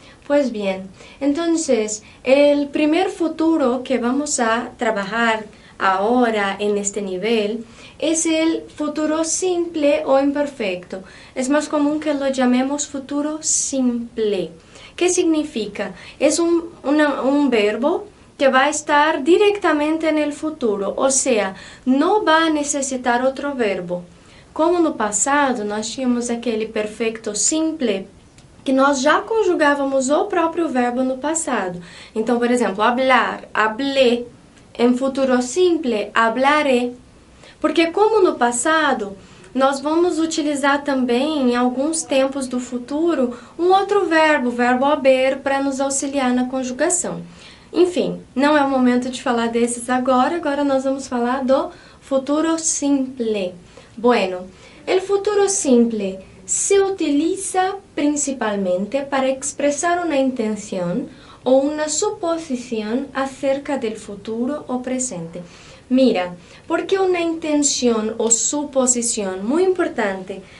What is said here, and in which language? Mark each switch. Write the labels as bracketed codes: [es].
[es] Pues bien, entonces el primer futuro que vamos a trabajar ahora en este nivel es el futuro simple o imperfecto. Es más común que lo llamemos futuro simple. ¿Qué significa? Es un verbo que va a estar directamente en el futuro, o sea, no va a necesitar otro verbo. [pt] Como no passado nós tínhamos aquele perfeito simple, que nós já conjugávamos o próprio verbo no passado. Então, por exemplo, hablar, hablé. Em futuro simple, hablaré. Porque como no passado, nós vamos utilizar também, em alguns tempos do futuro, um outro verbo, o verbo haber, para nos auxiliar na conjugação. Enfim, não é o momento de falar desses agora nós vamos falar do futuro simple. [es] Bueno, el futuro simple se utiliza principalmente para expresar una intención o una suposición acerca del futuro o presente. Mira, ¿por qué una intención o suposición? Muy importante.